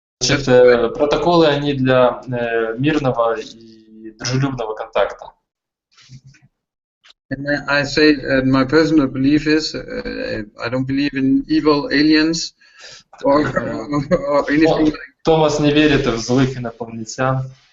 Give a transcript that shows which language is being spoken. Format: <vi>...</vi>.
<ru>Значит, протоколы, они для мирного и дружелюбного контакта.</ru> <en>And I say, my personal belief is, I don't believe in evil aliens or anything.</en> <ru>Томас не верит в злых инопланетян.</ru>